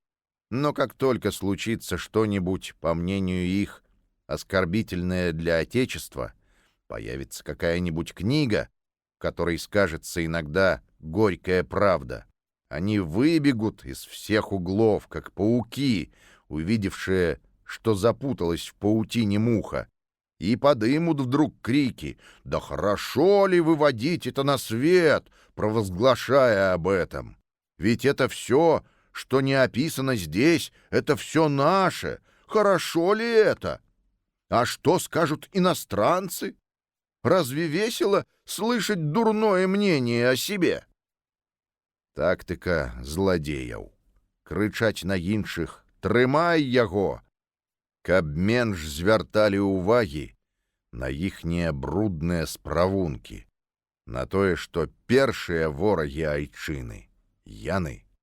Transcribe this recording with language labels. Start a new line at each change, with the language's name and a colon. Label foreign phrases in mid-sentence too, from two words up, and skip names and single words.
Russian: Но как только случится что-нибудь, по мнению их, оскорбительное для Отечества, появится какая-нибудь книга, в которой скажется иногда горькая правда, они выбегут из всех углов, как пауки, увидевшие, что запуталась в паутине муха, и подымут вдруг крики: «Да хорошо ли выводить это на свет, провозглашая об этом? Ведь это все, что не описано здесь, это все наше. Хорошо ли это? А что скажут иностранцы? Разве весело слышать дурное мнение о себе?»
Belarusian: Тактыка зладзеяў. Крычаць на іншых: «Трымай яго!» Каб менш звярталі ўвагі на іхнія брудныя справункі, на тое, што першыя ворагі айчыны — яны.